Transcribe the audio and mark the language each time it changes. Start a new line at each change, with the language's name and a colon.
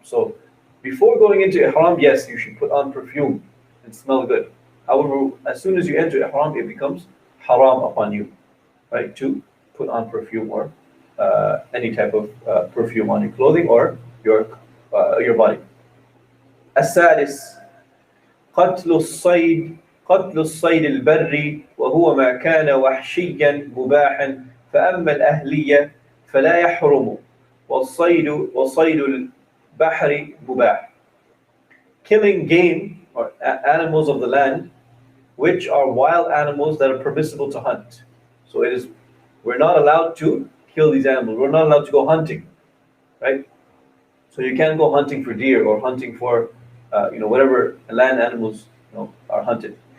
English: So before going into Ihram, yes, you should put on perfume and smell good. However, as soon as you enter Ihram, it becomes haram upon you, right, to put on perfume or any type of perfume on your clothing or your body.
Arabic: السادس قتل الصيد البري وهو ما كان وحشيا مباحا فأما الأهلية فلا يحرم وصيد البحر مباح.
English: Killing game or animals of the land which are wild animals that are permissible to hunt. So we're not allowed to kill these animals. We're not allowed to go hunting, right? So you can't go hunting for deer or hunting for whatever land animals are hunted.